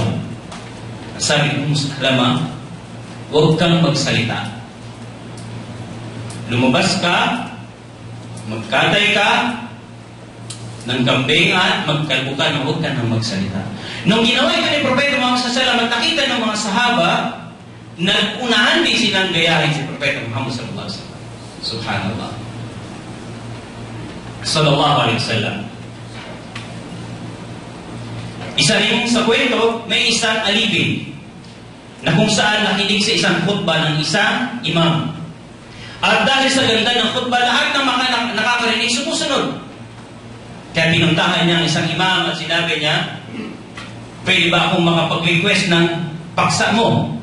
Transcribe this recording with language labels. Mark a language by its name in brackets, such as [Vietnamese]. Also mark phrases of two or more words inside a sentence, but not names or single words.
[Filipino] Sabi ni Salama, huwag kang magsalita. Lumabas ka, magkatay ka ng kambing at magkalbo ka na huwag ka nang magsalita. Nung ginawa ito ni Propeta Muhammad [Arabic] صلى الله عليه وسلم, [Filipino] nakita ng mga sahaba na unahan din silang gayahin si Propeta Muhammad [Arabic] صلى الله عليه وسلم. [Filipino] Subhanallah. [Arabic] صلى الله عليه وسلم. [Filipino] Isa rin sa kwento, may isang alipin na kung saan nakinig sa isang khutbah ng isang imam. At dahil sa ganda ng khutbah, lahat ng mga nakakarinig sumusunod. Kaya pinuntahan niya ang isang imam at sinabi niya, pwede ba akong makapag-request ng paksa mo?